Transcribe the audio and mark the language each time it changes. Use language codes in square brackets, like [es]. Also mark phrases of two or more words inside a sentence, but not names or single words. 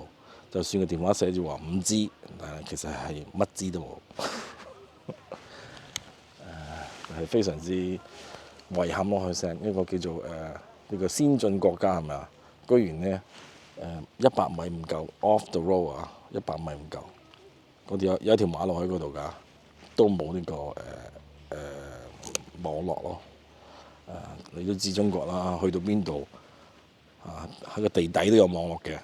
[yue] 就算個電話寫住話5G，但係其實係乜G都冇。係非常之遺憾咯，佢成一個叫做呢個先進國家係咪啊？居然咧100米唔夠 [en] off the road [yue] 啊，100米唔夠。嗰條有一條馬路喺嗰度㗎，都冇呢個網絡咯。你都知中國啦，去到邊度喺個地底都有網絡嘅。